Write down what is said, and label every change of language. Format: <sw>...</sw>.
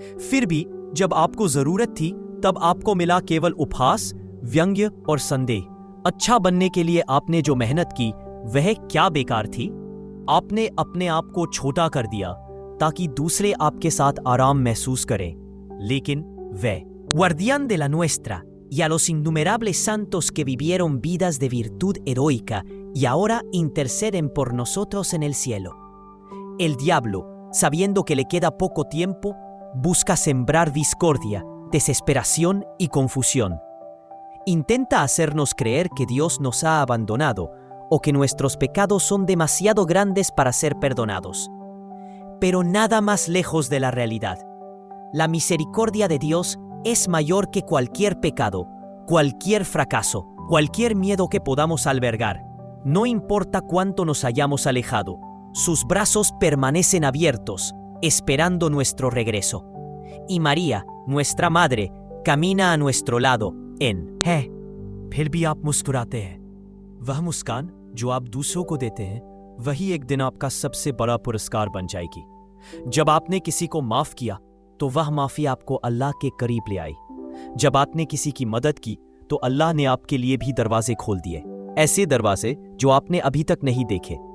<hi>फिर भी जब आपको जरूरत थी तब आपको मिला केवल उपहास, व्यंग्य और संदेह। अच्छा बनने के लिए आपने जो मेहनत की वह क्या बेकार थी? आपने अपने आप को छोटा कर दिया ताकि दूसरे आपके साथ आराम महसूस करें। लेकिन वह</hi> <es>guardián de la nuestra y a los innumerables santos que vivieron vidas de virtud heroica y ahora interceden por nosotros en el cielo. El diablo, sabiendo que le queda poco tiempo, busca sembrar discordia, desesperación y confusión. Intenta hacernos creer que Dios nos ha abandonado o que nuestros pecados son demasiado grandes para ser perdonados. Pero nada más lejos de la realidad. La misericordia de Dios es mayor que cualquier pecado, cualquier fracaso, cualquier miedo que podamos albergar. No importa cuánto nos hayamos alejado, sus brazos permanecen abiertos, esperando nuestro regreso. Y María, nuestra madre, camina a nuestro lado</es> <hi>है। फिर भी आप मुस्कुराते हैं। वह मुस्कान जो आप दूसरों को देते हैं वही एक दिन आपका सबसे बड़ा पुरस्कार बन जाएगी। जब आपने किसी को माफ किया तो वह माफी आपको अल्लाह के करीब ले आई। जब आपने किसी की मदद की तो अल्लाह ने आपके लिए भी दरवाजे खोल दिए, ऐसे दरवाजे जो आपने अभी तक नहीं देखे।</hi>